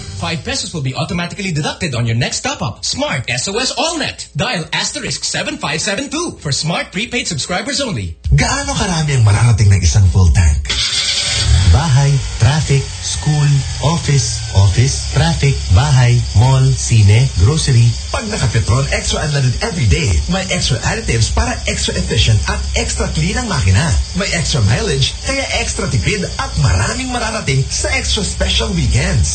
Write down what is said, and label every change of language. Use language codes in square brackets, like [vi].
[en] 5 pesos will be automatically deducted on your next top-up. Smart SOS AllNet. Dial *7572 for Smart prepaid subscribers only. [tl] Gaano karami ang marangating ng isang full tank? [en] Bahay, traffic, school, office, office, traffic, bahay, mall, sine, grocery. [tl] Pag naka-petrol, extra unleaded every day. May extra additives para extra efficient at extra clean ang makina. May extra mileage, kaya extra tipid at maraming mararating sa extra special weekends.